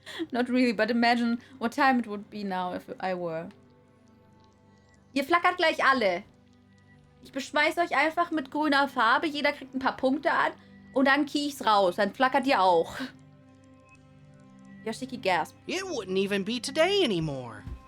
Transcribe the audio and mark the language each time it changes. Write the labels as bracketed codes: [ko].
[en] Not really, but imagine what time it would be now if I were. [de] Ihr flackert gleich alle. Ich beschmeiß euch einfach mit grüner Farbe. Jeder kriegt ein paar Punkte an. Und dann kiech's raus. Dann flackert ihr auch. [en] Yoshiki gasped. It wouldn't even be today anymore.